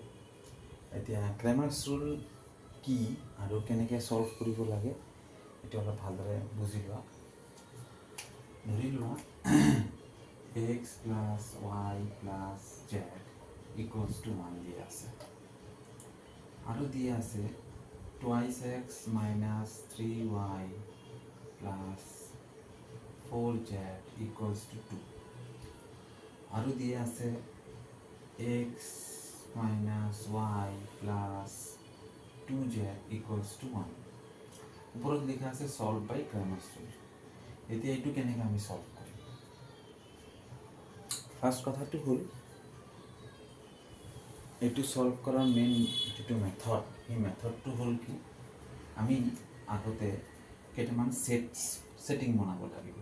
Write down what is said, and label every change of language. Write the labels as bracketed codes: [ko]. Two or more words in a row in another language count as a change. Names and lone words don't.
[as] এতিয়া [en] grammar rule [as] কি আৰু কেনেকৈ ছল্ভ কৰিব লাগে এইটো অলপ ভালদৰে বুজি লোৱা। ধৰি লোৱা [en] x plus y plus z equals to 1 [as] দিয়া আছে আৰু দিয়া আছে [en] twice x minus 3y plus 4z equals to 2 [as] আৰু দিয়ে আছে [en] x minus y plus 2z equals to 1 [as] ওপৰত লিখা আছে [en] solve by Cramer's rule। [as] এতিয়া এইটো কেনেকৈ আমি solve কৰিম? ফাৰ্ষ্ট কথাটো হ'ল এইটো solve কৰাৰ মেইন যিটো মেথড, সেই মেথডটো হ'ল কি, আমি আগতে কেইটামান সেটিং বনাব লাগিব।